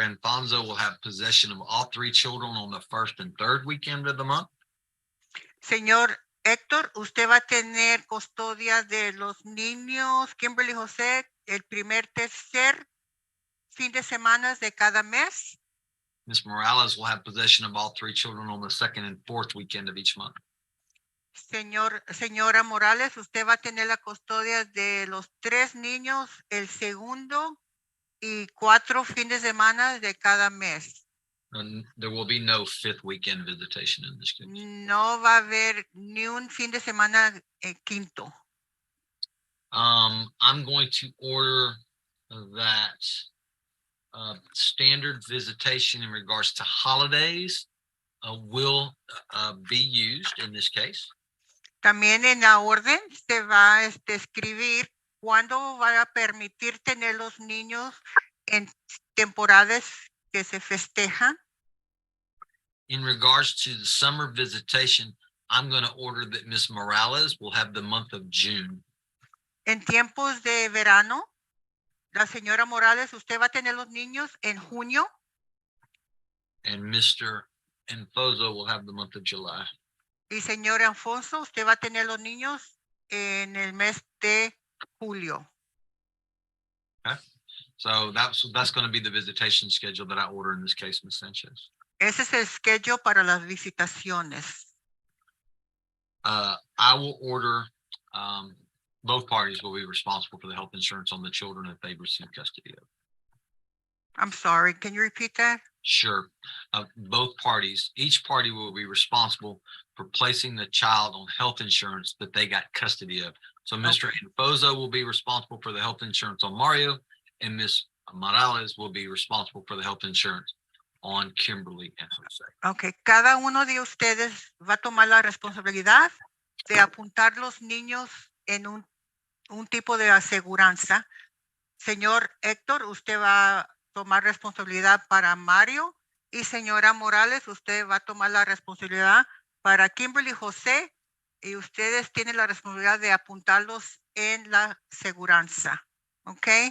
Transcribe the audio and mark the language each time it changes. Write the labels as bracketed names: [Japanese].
[English] Alfonso will have possession of all three children on the first and third weekend of the month. [Spanish] Señor Héctor, usted va a tener custodia de los niños Kimberly y José el tercer fin de semana de cada mes. [English] Miss Morales will have possession of all three children on the second and fourth weekend of each month. [Spanish] Señora Morales, usted va a tener la custodia de los tres niños el segundo y 4 fines de semana de cada mes. [English] And there will be no fifth weekend visitation in this case. [Spanish] No va a haber ni un fin de semana quinto. [English] I'm going to order that standard visitation in regards to holidays will be used in this case. [Spanish] También en la orden se va a escribir cuándo va a permitir tener los niños en temporadas que se festejan. [English] In regards to the summer visitation, I'm going to order that Miss Morales will have the month of June. [Spanish] En tiempos de verano, la señora Morales, usted va a tener los niños en junio. [English] And Mr. Alfonso will have the month of July. [Spanish] Y señor Alfonso, usted va a tener los niños en el mes de julio. [English] Okay. So that's going to be the visitation schedule that I order in this case, Ms. Sanchez. [Spanish] Ese es el schedule para las visitaciones. [English] I will order, both parties will be responsible for the health insurance on the children if they've received custody of. I'm sorry, can you repeat that? Sure. Both parties, each party will be responsible for placing the child on health insurance that they got custody of. So Mr. Alfonso will be responsible for the health insurance on Mario, and Ms. Morales will be responsible for the health insurance on Kimberly and Jose. [Spanish] Okay, cada uno de ustedes va a tomar la responsabilidad de apuntar los niños en un tipo de aseguranza. Señor Héctor, usted va a tomar responsabilidad para Mario, y señora Morales, usted va a tomar la responsabilidad para Kimberly y José, y ustedes tienen la responsabilidad de apuntarlos en la aseguranza. ¿Ok?